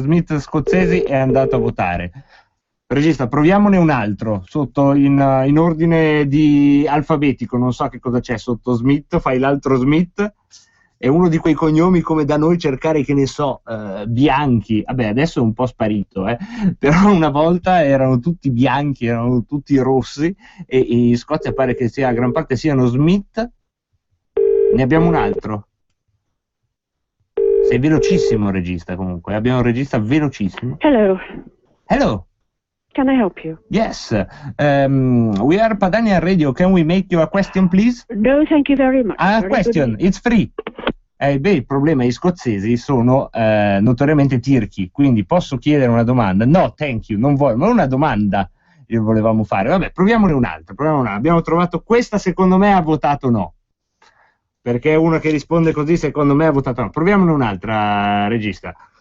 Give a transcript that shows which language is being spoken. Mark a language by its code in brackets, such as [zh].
[it] Smith scozzesi è andato a votare. Regista, proviamone un altro, sotto in ordine di alfabetico, non so che cosa c'è sotto Smith, fai l'altro Smith, è uno di quei cognomi come da noi cercare, che ne so, bianchi, vabbè adesso è un po' sparito, però una volta erano tutti bianchi, erano tutti rossi, e in Scozia pare che sia, gran parte siano Smith. Ne abbiamo un altro. Sei velocissimo regista comunque, abbiamo un regista velocissimo. [en] Hello. Hello. Can I help you? Yes, we are Padania Radio. Can we make you a question, please? No, thank you very much. A Very question, good. it's free. [it] Beh, il problema è che gli scozzesi sono notoriamente tirchi, quindi posso chiedere una domanda? [en] No, thank you, [it] non voglio, ma una domanda volevamo fare. Vabbè, proviamone un'altra, Abbiamo trovato questa, secondo me ha votato no. Perché uno che risponde così, secondo me ha votato no. Proviamone un'altra, regista.